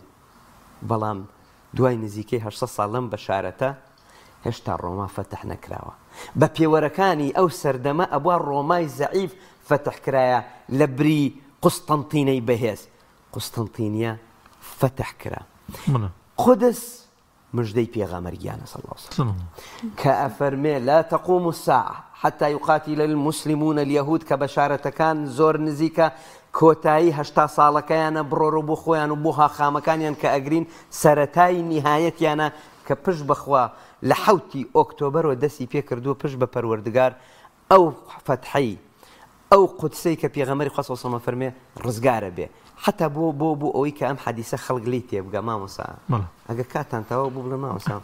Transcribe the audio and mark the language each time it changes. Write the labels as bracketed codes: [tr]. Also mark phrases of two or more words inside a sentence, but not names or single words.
[ckb] بەڵام دوای نزیکەی 800 ساڵ لەم بەشارەتە هێشتا ڕۆما فتح نەکراوە بە پێوەرەکانی ئەو سەردەمە ئەبوا ڕۆمای زەعیف فتح کرایە لە بری قوستنطینەی بەهێز قوستنطینیە فتح کرا قودس مژدەی پێغەمبەرگیانە [ar] صلی الله علیه وسلم [ckb] کە ئەفەرمێ [ar] لا تقوم الساعة حتى يقاتل المسلمون اليهود [ckb] کە بەشارەتەکان زۆر نزیکە کۆتایی 80 ساڵەکەیانە بڕۆ بۆ خۆیان و بۆ هاخامەکانیان کە ئەگرین سەرەتای نیهایەتیانە کە پشت بەخوا لە 7 ئۆکتۆبەرەوە دەستی پێ کردووە پشت بە پەروەردگار ئەو فتحی ئەو قودسەی کە پێغەمبەری خوا [ar] صلی الله علیه وسلم [ckb] فەرمێ ڕزگارە بێ حتا بۆ ئەوەی کە ئەم حەدیسە خەڵک لی تێبگا مامۆستا ئەگەر کاتان تەواو بوو بڵێ مامۆستا